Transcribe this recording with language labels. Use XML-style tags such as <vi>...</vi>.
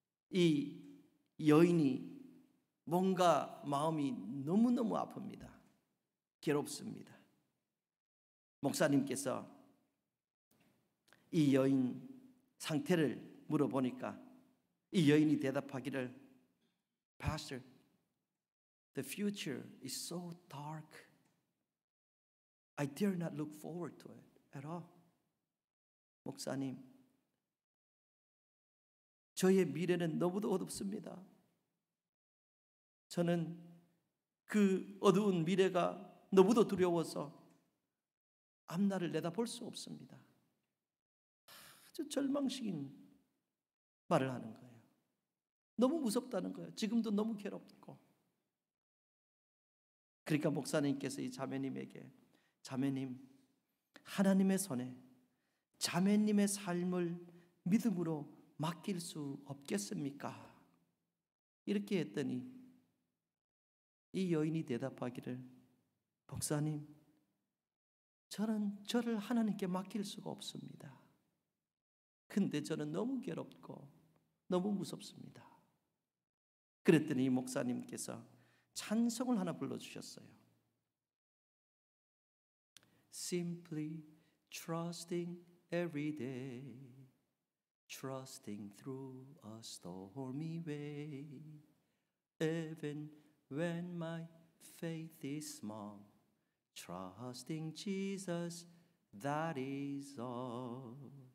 <ko>이 여인이 뭔가 마음이 너무너무 아픕니다. 괴롭습니다. 목사님께서 이 여인 상태를 물어보니까 이 여인이 대답하기를,</ko> <en>Pastor, the future is so dark. I dare not look forward to it at all.</en> <ko>목사님, 저의 미래는 너무도 어둡습니다. 저는 그 어두운 미래가 너무도 두려워서 앞날을 내다볼 수 없습니다. 아주 절망적인 말을 하는 거예요. 너무 무섭다는 거예요. 지금도 너무 괴롭고. 그러니까 목사님께서 이 자매님에게, 자매님, 하나님의 손에 자매님의 삶을 믿음으로 맡길 수 없겠습니까? 이렇게 했더니 이 여인이 대답하기를, 목사님, 저는 저를 하나님께 맡길 수가 없습니다. 근데 저는 너무 괴롭고 너무 무섭습니다. 그랬더니 목사님께서 찬송을 하나 불러주셨어요.</ko> <en>Simply trusting every day, trusting through a stormy way, even when my faith is small, trusting Jesus, that is all.</en>